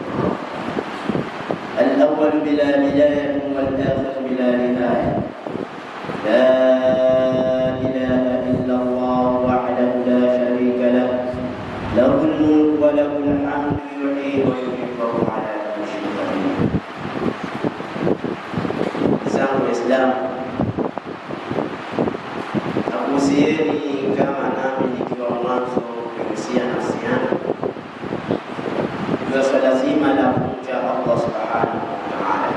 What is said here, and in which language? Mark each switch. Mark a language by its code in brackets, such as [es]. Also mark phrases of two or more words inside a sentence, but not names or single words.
[ar] الأول بلا بداية والآخر بلا نهاية لا إله إلا الله وحده لا شريك له له الملك وله الحمد يحيي ويميت وهو على كل شيء قدير. [sw] Zangu Waislamu, nakuhusieni kama nami nikiwa mwanzo kuhusia nafsi yangu juu swala zima la kumcha Allah [ar] سبحانه وتعالى.